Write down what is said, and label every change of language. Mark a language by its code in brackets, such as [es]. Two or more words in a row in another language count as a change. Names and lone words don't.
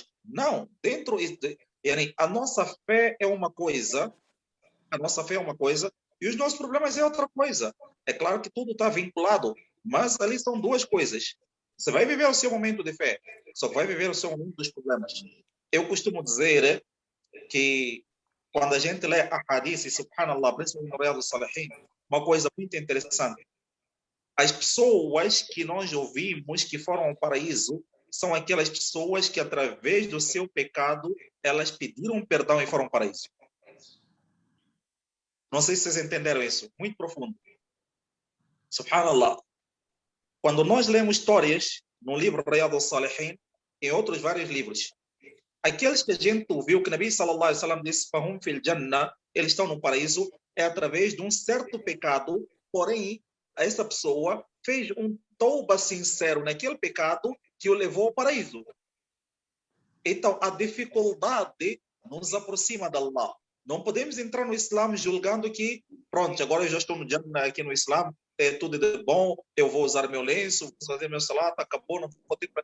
[pt] Não, a nossa fé é uma coisa, e os nossos problemas é outra coisa. É claro que tudo está vinculado, mas ali são duas coisas. Você vai viver o seu momento de fé, só vai viver o seu momento dos problemas. Eu costumo dizer que quando a gente lê a hadith, subhanallah, principalmente no Riyadh al-Salihin, uma coisa muito interessante. As pessoas que nós ouvimos que foram ao paraíso são aquelas pessoas que, através do seu pecado, elas pediram perdão e foram ao paraíso. Não sei se vocês entenderam isso. Muito profundo. Subhanallah. Quando nós lemos histórias no livro Riyadh al-Salihin e em outros vários livros, aqueles que a gente ouviu que Nabi [ar] صلى الله عليه وسلم [pt] disse [ar] فهم في الجنة, [pt] eles estão no paraíso, é através de um certo pecado, porém essa pessoa fez um tauba sincero naquele pecado que o levou ao paraíso. Então a dificuldade nos aproxima de Allah, Não podemos entrar no Islã julgando que, pronto, agora eu já estou no Jannah aqui no Islã, é tudo de bom, eu vou usar meu lenço, vou fazer meu salat, acabou, não vou ter...